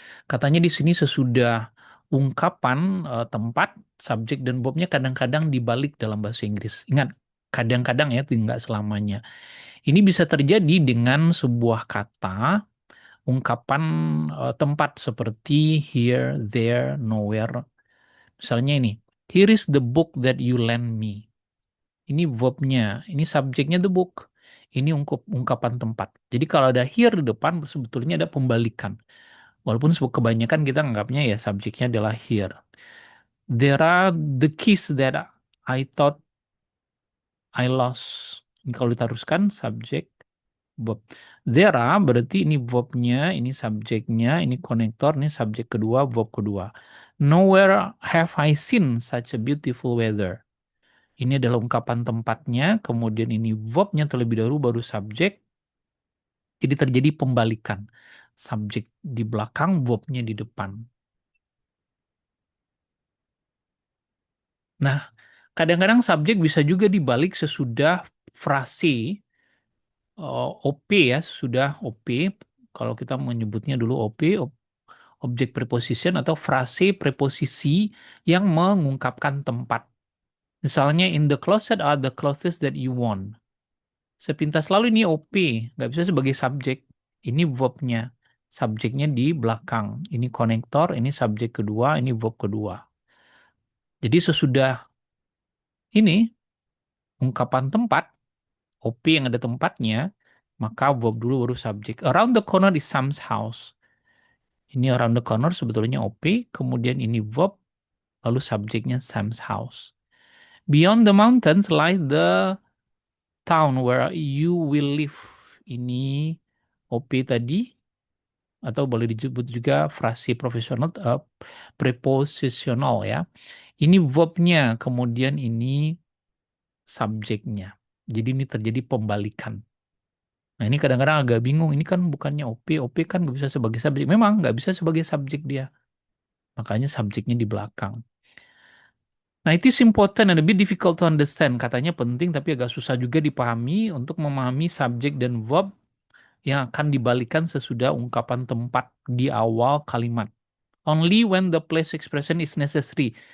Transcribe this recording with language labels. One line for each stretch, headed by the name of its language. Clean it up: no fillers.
Indonesian: Katanya di sini sesudah ungkapan tempat, subjek dan verbnya kadang-kadang dibalik dalam bahasa Inggris. Ingat, kadang-kadang ya, tidak selamanya. Ini bisa terjadi dengan sebuah kata, ungkapan tempat seperti here, there, nowhere. Misalnya ini,
English: here is the book that you lend me.
Indonesian: Ini verbnya, ini subjeknya the book. Ini ungkapan tempat. Jadi kalau ada here di depan, sebetulnya ada pembalikan. Walaupun kebanyakan kita anggapnya ya subjeknya adalah here.
English: There are the keys that I thought I lost.
Indonesian: Ini kalau diteruskan subjek verb. There are berarti ini verbnya, ini subjeknya, ini konektor, ini subjek kedua, verb kedua.
English: Nowhere have I seen such a beautiful weather.
Indonesian: Ini adalah ungkapan tempatnya, kemudian ini verbnya terlebih dahulu baru subjek. Jadi terjadi pembalikan. Subjek di belakang, verbnya di depan. Nah, kadang-kadang subjek bisa juga dibalik sesudah frase OP ya, sudah OP. Kalau kita menyebutnya dulu OP, objek preposition atau frase preposisi yang mengungkapkan tempat.
English: Misalnya, in the closet are the clothes that you want.
Indonesian: Sepintas lalu ini OP, nggak bisa sebagai subjek. Ini verbnya. Subjeknya di belakang. Ini konektor, ini subjek kedua, ini verb kedua. Jadi sesudah ini ungkapan tempat, OP yang ada tempatnya, maka verb dulu baru subjek.
English: Around the corner is Sam's house.
Indonesian: Ini around the corner sebetulnya OP, kemudian ini verb, lalu subjeknya Sam's house.
English: Beyond the mountains lies the town where you will live.
Indonesian: Ini OP tadi, atau boleh disebut juga frase profesional preposisional ya. Ini verbnya, kemudian ini subjeknya. Jadi ini terjadi pembalikan. Nah ini kadang-kadang agak bingung, ini kan bukannya OP, OP kan nggak bisa sebagai subjek. Memang nggak bisa sebagai subjek dia. Makanya subjeknya di belakang.
English: Nah, it is important and a bit difficult to understand.
Indonesian: Katanya penting tapi agak susah juga dipahami untuk memahami subjek dan verb yang akan dibalikan sesudah ungkapan tempat di awal kalimat.
English: Only when the place expression is necessary.